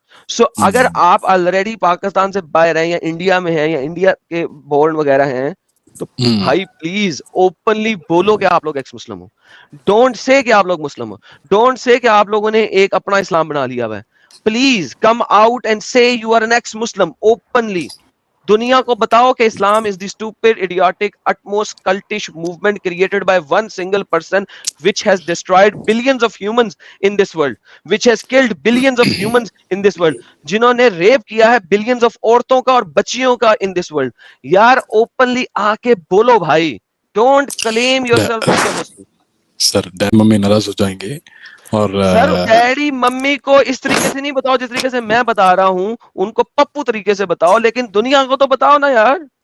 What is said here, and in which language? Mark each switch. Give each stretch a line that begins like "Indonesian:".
Urdu: سو اگر آپ آلریڈی پاکستان سے باہر ہیں یا انڈیا میں ہیں یا انڈیا کے بورن وغیرہ ہیں تو بھائی پلیز اوپنلی بولو کہ آپ لوگ x Muslim ہو.
English: don't say
Urdu: کہ آپ لوگ مسلم ہو. ڈونٹ سے کہ آپ لوگوں نے ایک اپنا اسلام بنا لیا ہوا ہے.
English: Please come out and say you are an ex Muslim openly.
Urdu: دنیا کو بتاؤ کہ اسلام
English: is the stupid, idiotic, utmost cultish movement created by one single person which has destroyed billions of humans in this world, which has killed billions of humans in this world,
Urdu: جنہوں نے rape کیا ہے
English: billions of
Urdu: عورتوں کا اور بچیوں کا
English: in this world.
Urdu: یار اوپنلی آ کے بولو بھائی.
English: Don't claim yourself as a Muslim.
Urdu: Sir daddy mummy ناراض ہو جائیں گے. اور سر ڈیڈی ممی کو اس طریقے سے نہیں بتاؤ جس طریقے سے میں بتا رہا ہوں, ان کو پپو طریقے سے بتاؤ, لیکن دنیا کو تو بتاؤ نا یار.